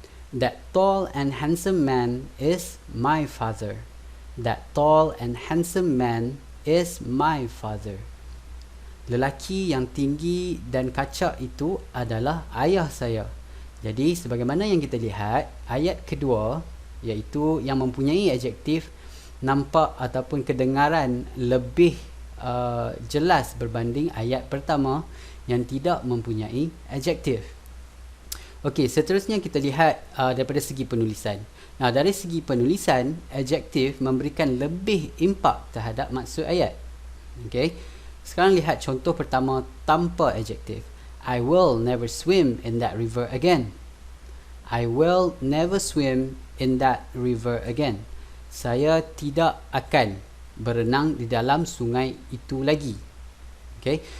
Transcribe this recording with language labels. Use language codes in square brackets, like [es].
[en] That tall and handsome man is my father. That tall and handsome man is my father. [ms] Lelaki yang tinggi dan kacak itu adalah ayah saya. Jadi, sebagaimana yang kita lihat, ayat kedua, iaitu yang mempunyai adjektif, nampak ataupun kedengaran lebih jelas berbanding ayat pertama yang tidak mempunyai adjektif. Okey, seterusnya kita lihat daripada segi penulisan. Nah, dari segi penulisan, adjektif memberikan lebih impak terhadap maksud ayat. Okey. Sekarang lihat contoh pertama tanpa adjektif. [en] I will never swim in that river again. I will never swim in that river again. [ms] Saya tidak akan berenang di dalam sungai itu lagi. Okey.